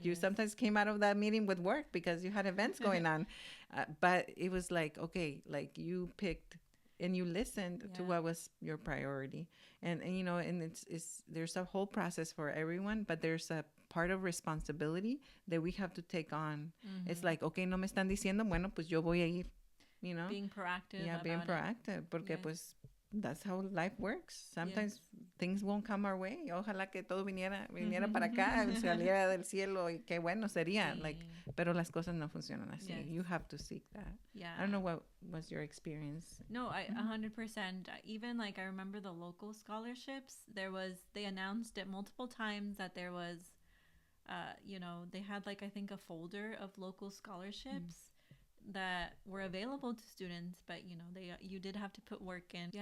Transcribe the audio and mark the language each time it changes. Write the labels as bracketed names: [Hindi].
[English] You sometimes came out of that meeting with work because you had events going on. But it was like, okay, like you picked and you listened to what was your priority. And it's there's a whole process for everyone, but there's a part of responsibility that we have to take on. It's like, okay, no me están diciendo, bueno, pues yo voy a ir, Being proactive. Yeah, being proactive, porque pues that's how life works. Sometimes things won't come our way. [Spanish] Ojalá que todo viniera para acá, saliera del cielo y qué bueno sería. Like, pero las cosas no funcionan así. [English] You have to seek that. Yeah. I don't know what was your experience. No, 100%. Even like I remember the local scholarships. They announced it multiple times that there was, they had like I think a folder of local scholarships. That were available to students, but you did have to put work in.